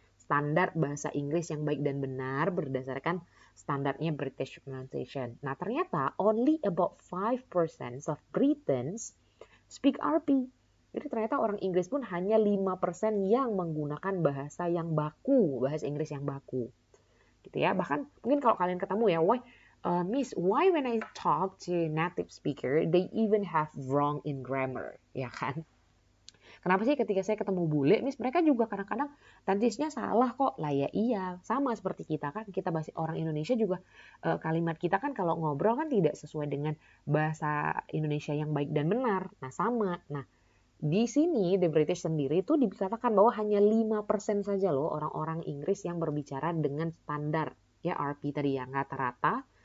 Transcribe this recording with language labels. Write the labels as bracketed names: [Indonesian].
[Indonesian] Standar bahasa Inggris yang baik dan benar berdasarkan standarnya British pronunciation. Nah, ternyata [English] only about 5% of Britons speak RP. [Indonesian] Jadi ternyata orang Inggris pun hanya 5% yang menggunakan bahasa yang baku, bahasa Inggris yang baku. Gitu ya. Bahkan mungkin kalau kalian ketemu ya, [English] Miss, why when I talk to native speaker, they even have wrong in grammar, ya kan? [Indonesian] Kenapa sih ketika saya ketemu bule, Miss, mereka juga kadang-kadang tentisnya salah kok. Lah ya iya, sama seperti kita kan, kita bahasa orang Indonesia juga kalimat kita kan kalau ngobrol kan tidak sesuai dengan bahasa Indonesia yang baik dan benar. Nah sama, nah di sini The British sendiri itu dikatakan bahwa hanya 5% saja loh orang-orang Inggris yang berbicara dengan standar ya RP tadi yang rata-rata.